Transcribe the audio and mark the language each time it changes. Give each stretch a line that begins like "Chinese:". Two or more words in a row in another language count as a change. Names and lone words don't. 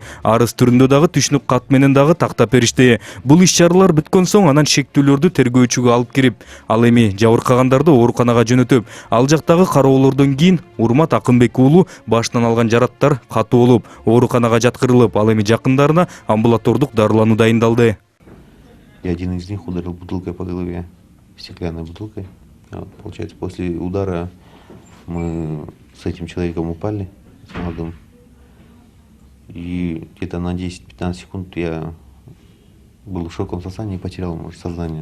Kyrgyz: Арыз түрүндө дагы түшүнүк кат менен дагы тактап беришти. Бул иш-чаралар бүткөн соң анан шектүүлөрдү тергөөчүгө алып кирип, ал эми жабыркагандарды ооруканага жөнөтүп, ал жактагы кароолордон кийин Урмат Акынбек уулу башынан алган жараттар катуу болуп, ооруканага жаткырылып, ал эми жакындарына амбулатордук дарылануу дайындалды.
Russian: И один из них ударил бутылкой по голове, стеклянной бутылкой. Получается, после удара мы с этим человеком упали, с молодым. И где-то на 10-15 секунд я был в шоковом состоянии и потерял, может, сознание.